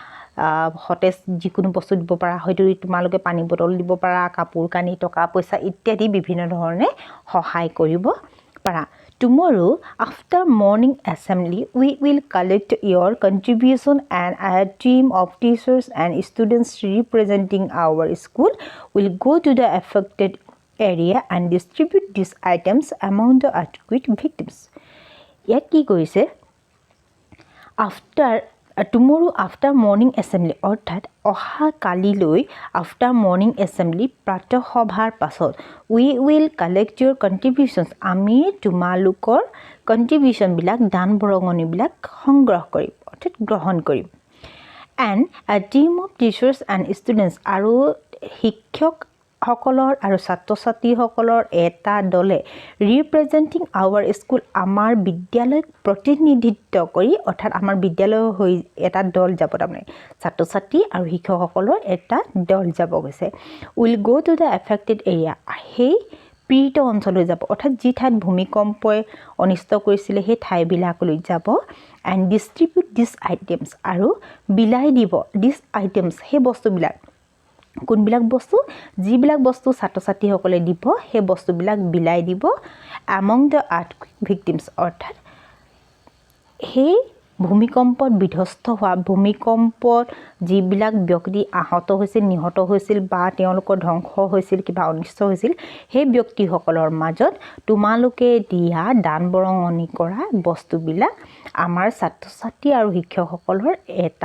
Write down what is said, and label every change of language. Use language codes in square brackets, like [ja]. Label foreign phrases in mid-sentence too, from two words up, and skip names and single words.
[as] হটেজ যিকোনো বস্তু দিব পাৰা হয়তো তোমালোকে পানী বটল দিব পাৰা কাপোৰ কানি টকা পইচা ইত্যাদি বিভিন্ন ধৰণে সহায় কৰিব পাৰা [en] Tomorrow, after morning assembly, we will collect your contribution and a team of teachers and students representing our school will go to the affected area and distribute these items among the earthquake victims. [as] ইয়াত কি কৰিছে [en] tomorrow after morning assembly [as] অৰ্থাৎ অহা কালিলৈ [en] after morning assembly [as] প্ৰাতঃসভাৰ পাছত [en] we will collect your contributions [as] আমি তোমালোকৰ contribution বিলাক দান বৰঙণিবিলাক সংগ্ৰহ কৰিম অৰ্থাৎ গ্ৰহণ কৰিম [en] and a team of teachers and students [as] আৰু শিক্ষক সকলৰ আৰু ছাত্ৰ-ছাত্ৰীসকলৰ এটা দলে [en] representing our school [as] আমাৰ বিদ্যালয়ক প্ৰতিনিধিত্ব কৰি অৰ্থাৎ আমাৰ বিদ্যালয় হৈ এটা দল যাব তাৰমানে ছাত্ৰ-ছাত্ৰী আৰু শিক্ষকসকলৰ এটা দল যাব গৈছে [en] will go to the affected area [as] সেই পীড়িত অঞ্চললৈ যাব অৰ্থাৎ যি ঠাইত ভূমিকম্পই অনিষ্ট কৰিছিলে সেই ঠাইবিলাকলৈ যাব [en] and distribute these items [as] আৰু বিলাই দিব [en] these items [as] সেই বস্তুবিলাক কোনবিলাক বস্তু যিবিলাক বস্তু ছাত্ৰ-ছাত্ৰীসকলে দিব সেই বস্তুবিলাক বিলাই দিব [en] among the earthquake victims [as] অৰ্থাৎ সেই ভূমিকম্পত বিধ্বস্ত হোৱা ভূমিকম্পত যিবিলাক ব্যক্তি আহত হৈছিল নিহত হৈছিল বা তেওঁলোকৰ ধ্বংস হৈছিল কিবা অনিষ্ট হৈছিল সেই ব্যক্তিসকলৰ মাজত তোমালোকে দিয়া দান বৰঙণি কৰা বস্তুবিলাক আমাৰ ছাত্ৰ-ছাত্ৰী আৰু শিক্ষকসকলৰ এটা